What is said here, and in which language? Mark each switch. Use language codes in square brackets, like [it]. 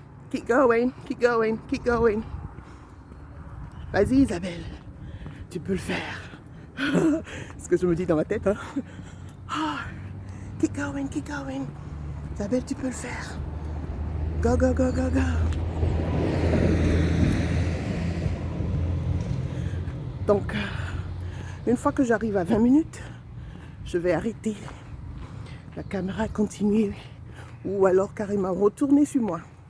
[en] Keep going, keep going, keep going. [fr] Vas-y Isabelle, tu peux le faire. Ce que je me dis dans ma tête. Hein. [en] Oh, keep going, keep going. [fr] Isabelle, tu peux le faire. [en] Go, go, go, go, go. [fr] Donc, une fois que j'arrive à 20 minutes, je vais arrêter. La caméra continue. Ou alors carrément retourner sur moi.